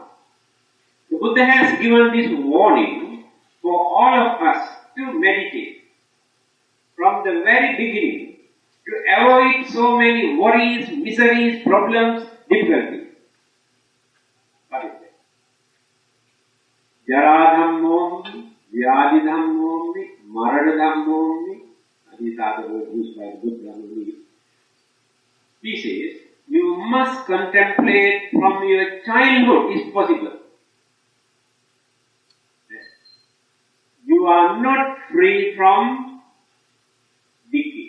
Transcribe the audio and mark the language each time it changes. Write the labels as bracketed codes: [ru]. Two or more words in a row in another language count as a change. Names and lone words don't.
[en] The Buddha has given this warning for all of us to meditate from the very beginning to avoid so many worries, miseries, problems, difficulties. What is that? [pi] Jara dhammom, vyadi dhammom, marana dhammom. [en] These are the words used by the Buddha. He says, you must contemplate from your childhood if possible. You are not free from decay.